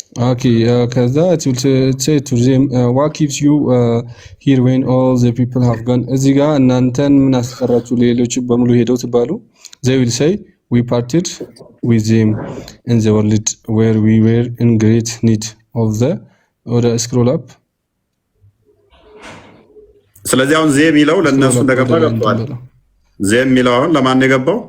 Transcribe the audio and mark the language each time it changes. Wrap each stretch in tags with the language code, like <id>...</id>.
<en>Okay, ከዛ it will say to them, what keeps you here when all the people have gone?</en> <am>እዚህ ጋር እናንተን ምን አስቀራችሁ ሌሎች በሙሉ ሄደው ትባሉ?</am> <en>They will say, we parted with them in the world where we were in great need of the ወደ scroll up።</en> <am>ስለዚህ አሁን ዜ የሚለው ለእነሱ እንደገባ ገብቷል። ዜ የሚለው አሁን ለማን ነው የገባው?</am>